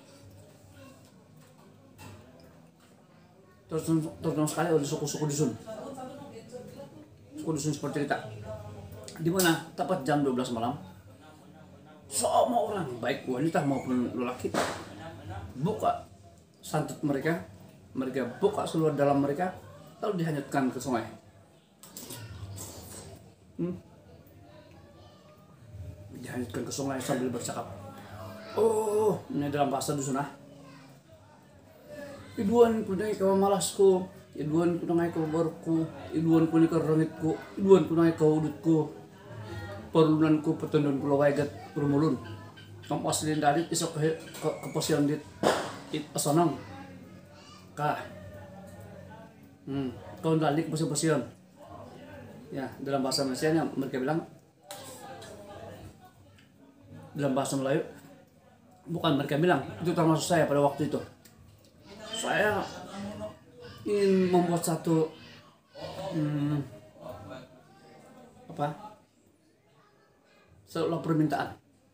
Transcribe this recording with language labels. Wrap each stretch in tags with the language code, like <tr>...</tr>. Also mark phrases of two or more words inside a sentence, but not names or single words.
<ms>terutama sekali oleh suku-suku dusun seperti kita, di mana tepat jam 12 malam semua orang, baik wanita maupun lelaki, buka santut mereka buka seluruh dalam mereka, lalu dihanyutkan ke sungai. Dihanyutkan ke sungai sambil bercakap, oh, ini dalam bahasa dusun,</ms> <dtp>iduan kunai kau malasku, iduan kunai kau barku, iduan kunai kau rengitku, iduan kunai kau udutku, perlunanku petendun pulau waigat rumulun, kampas lindadit isok ke keposian dit it asonong kah, kau dalik position.</dtp> <ms>Ya, dalam bahasa Malaysia mereka bilang, dalam bahasa Melayu, bukan mereka bilang, itu termasuk saya pada waktu itu. Saya ingin membuat satu seolah permintaan.</ms>